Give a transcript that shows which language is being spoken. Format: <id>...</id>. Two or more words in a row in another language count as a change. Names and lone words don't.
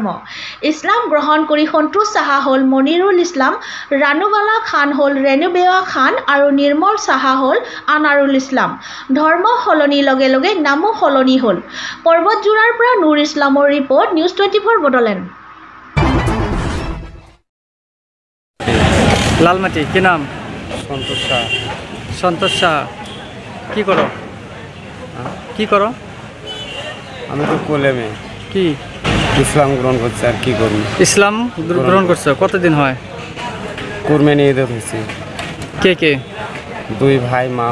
<as>ইছলাম গ্ৰহণ কৰি সন্তোষ সাহা হ'ল মনিৰুল ইছলাম, ৰানুবালা খান হ'ল ৰেনুবেৱা খান আৰু নিৰ্মল সাহা হ'ল আনাৰুল ইছলাম। ধৰ্ম সলনিৰ লগে লগে নামো সলনি হ'ল। পৰ্বতজোৰাৰ পৰা নুৰ ইছলামৰ ৰিপৰ্ট, নিউজ 24 বড়োলেণ্ড।</as> <bn>লালমাটি কি নাম? সন্তোষ শাহ। সন্তোষ শাহ। কি করো? কি করো? আমি তো কোলেমে কি ইসলাম গ্রহণ করছি, আর কি করবো। ইসলাম গ্রহণ করছো কতদিন হয়? কুরবানি ঈদে হয়েছি। কে কে? 2 ভাই মা।</bn>